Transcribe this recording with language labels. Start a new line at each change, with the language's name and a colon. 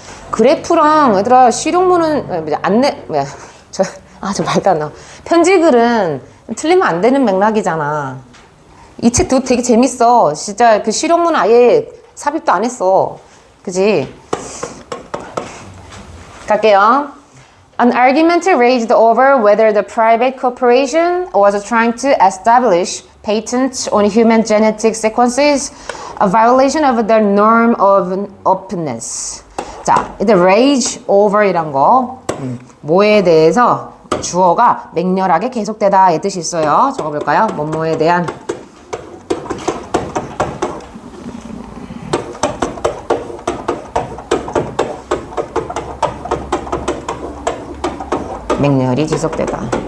Korean: 그래프랑 얘들아 실용문은 저 말도 안 나와. 편지글은 틀리면 안 되는 맥락이잖아. 이 책도 되게 재밌어. 진짜 그 실용문 아예 삽입도 안 했어. 그지? 갈게요.
English: An argument raged over whether the private corporation was trying to establish patents on human genetic sequences, a violation of the norm of openness.
Korean: 자, 이제 rage over 이란 거, 뭐에 대해서 주어가 맹렬하게 계속되다 이 뜻이 있어요. 적어볼까요? 뭐뭐에 대한 맹렬히 지속되다.